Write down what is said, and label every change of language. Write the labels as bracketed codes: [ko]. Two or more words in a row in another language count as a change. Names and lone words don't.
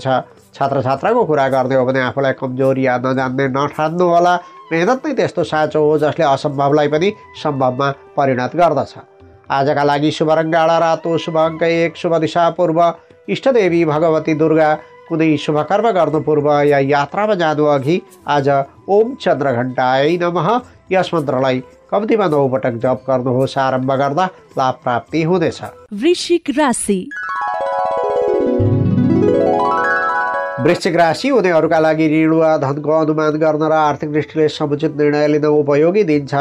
[ne] छात्र छात्राको कुरा गर्ने हो भने आफूलाई कमजोर या नजान्ने नठान्नु होला। मेहनत नै त्यस्तो साँचो हो जसले असम्भवलाई पनि सम्भवमा परिणत गर्दछ। आजका लागि शुभ रङ गाढा रातो, शुभ अङ्क 1, शुभ दिशा पूर्व, इष्टदेवी भगवती दुर्गा। कुनै शुभ कर्म गर्नु पूर्व या यात्रामा जानु अघि आज [sa] ओम चन्द्रघण्टाय नमः [ne] यस मन्त्रलाई कम्तीमा 9 पटक जप गर्नुहोस्। आरम्भ गर्दा लाभ प्राप्ति हुनेछ। वृश्चिक राशि। वृश्चिक राशि हुनेहरूका लागि ऋण वा धनको अनुमान गर्न र आर्थिक दृष्टिले समुचित निर्णय लिन उपयोगी दिन छ।